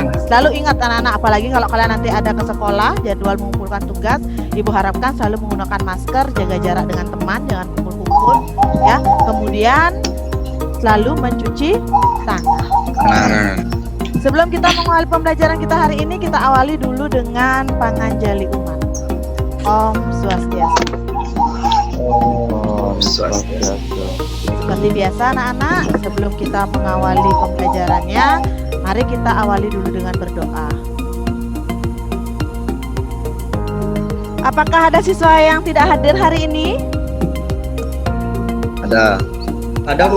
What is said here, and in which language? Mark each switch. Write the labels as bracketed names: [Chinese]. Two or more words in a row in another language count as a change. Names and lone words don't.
[Indonesian] Selalu ingat anak-anak, apalagi kalau kalian nanti ada ke sekolah, jadwal mengumpulkan tugas, Ibu harapkan selalu menggunakan masker, jaga jarak dengan teman, jangan kumpul-kumpul, ya. Kemudian selalu mencuci tangan. Tangan. Sebelum kita mengawali pembelajaran kita hari ini, kita awali dulu dengan [Balinese] panganjali umat. [Sanskrit] Om Swastiastu. Om Swastiastu. [Indonesian] Seperti biasa anak-anak, sebelum kita mengawali pembelajarannya, mari kita awali dulu dengan berdoa. Apakah ada siswa yang tidak hadir hari ini? Ada. Ada, Bu.